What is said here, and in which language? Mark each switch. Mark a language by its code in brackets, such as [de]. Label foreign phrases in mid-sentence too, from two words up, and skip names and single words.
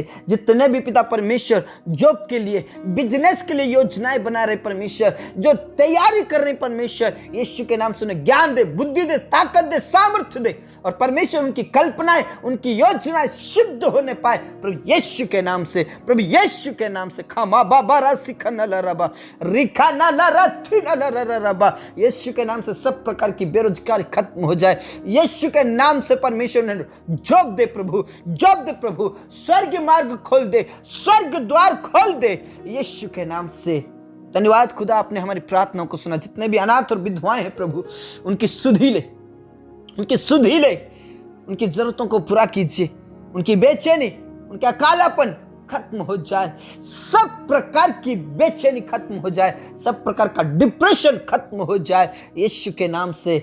[hi] जितने भी पिता परमेश्वर जॉब के लिए, बिजनेस के लिए योजनाएं बना रहे परमेश्वर, जो तैयारी कर रहे परमेश्वर, यीशु के नाम से उन्हें ज्ञान दे, बुद्धि दे, ताकत दे, सामर्थ्य दे, और परमेश्वर उनकी कल्पनाएं, उनकी योजनाएं सिद्ध होने पाए प्रभु यीशु के नाम से, प्रभु यीशु के नाम से। खामा बाबा रासिखा नलरबा रिखा नलरथि नलरबा, यीशु के नाम से सब प्रकार की बेरोजगारी खत्म हो जाए यीशु के नाम से। परमेश्वर ने जॉब दे प्रभु, जॉब दे प्रभु, स्वर्ग मार्ग खोल दे, स्वर्ग द्वार खोल दे यीशु के नाम से। धन्यवाद खुदा, आपने हमारी प्रार्थनाओं को सुना। जितने भी अनाथ और विधवाएं हैं प्रभु, उनकी सुधि ले, उनकी सुधि ले, उनकी जरूरतों को पूरा कीजिए, उनकी बेचैनी, उनका कालापन खत्म हो जाए, सब प्रकार की बेचैनी खत्म हो जाए, सब प्रकार का डिप्रेशन खत्म हो जाए यीशु के नाम से।